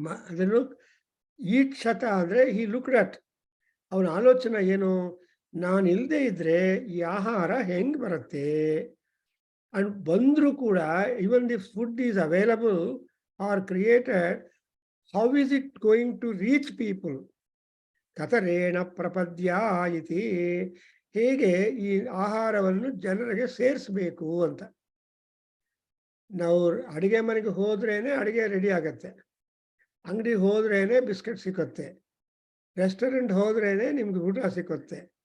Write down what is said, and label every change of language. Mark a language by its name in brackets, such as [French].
[Kannada] ಅದನ್ನು ಈಕ್ಷತ ಅಂದ್ರೆ [English] he looked at, [Kannada] ಅವನ ಆಲೋಚನೆ ಏನು, ನಾನು ಇಲ್ಲದೆ ಇದ್ರೆ ಈ ಆಹಾರ ಹೆಂಗ್ ಬರುತ್ತೆ [English] And [Kannada] bandru kuda, [English] even if food is available or created, how is it going to reach people? [Sanskrit] Katarena prapadya iti. [Kannada] ಹೇಗೆ ಈ ಆಹಾರವನ್ನು ಜನರಿಗೆ ಸೇರಿಸಬೇಕು ಅಂತ. ನಾವು ಅಡಿಗೆ ಮನೆಗೆ ಹೋದ್ರೇನೆ ಅಡಿಗೆ ರೆಡಿ ಆಗತ್ತೆ, ಅಂಗಡಿಗೆ ಹೋದ್ರೇನೆ ಬಿಸ್ಕೆಟ್ ಸಿಕ್ಕತ್ತೆ, ರೆಸ್ಟೋರೆಂಟ್ ಹೋದ್ರೇನೆ ನಿಮ್ಗೆ ಊಟ ಸಿಕ್ಕತ್ತೆ.